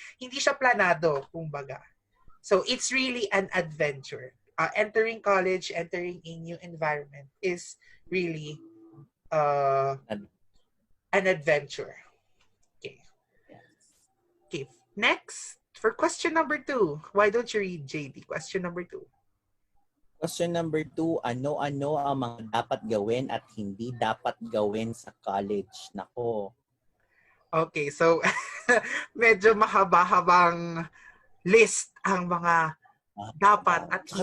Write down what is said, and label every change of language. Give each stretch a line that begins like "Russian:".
Filipino: Hindi siya planado, kumbaga.
English: So it's really an adventure. Entering college, entering a new environment is really an adventure. Okay. Okay. Next, For question number 2, why don't you read, Jaydee? Question number 2. Question number 2,
Filipino: ano-ano ang mga dapat gawin at hindi dapat gawin sa college? Nako. Okay, so medyo mahaba-habang list ang mga dapat at Tsaka